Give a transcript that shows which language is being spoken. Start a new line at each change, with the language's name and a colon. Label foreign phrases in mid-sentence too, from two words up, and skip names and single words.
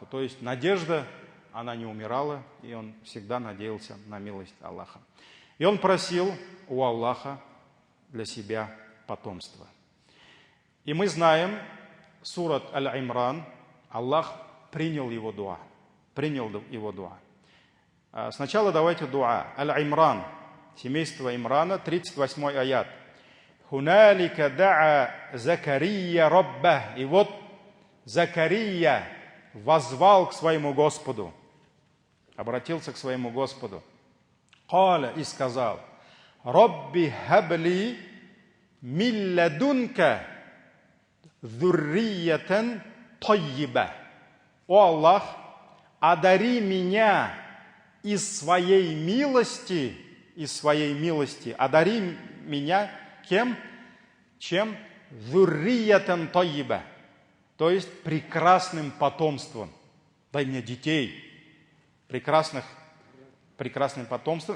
Russian: То есть надежда, она не умирала, и он всегда надеялся на милость Аллаха. И он просил у Аллаха для себя потомство. И мы знаем, сурат Аль-Имран, Аллах принял его дуа. Сначала давайте дуа. Аль-Имран, семейство Имрана, 38 аят.
Arabic: «هنالك دعا زكريا ربه».
Russian: И вот Закария воззвал к своему Господу, обратился к своему Господу. «Каля» и сказал,
Arabic: «رب هب لي من لدنك ذرية طيبة».
Russian: О Аллах, одари меня из своей милости, одари меня кем?
Arabic: Чем? ذرية طيبة.
Russian: То есть прекрасным потомством. Дай мне детей, прекрасным потомством.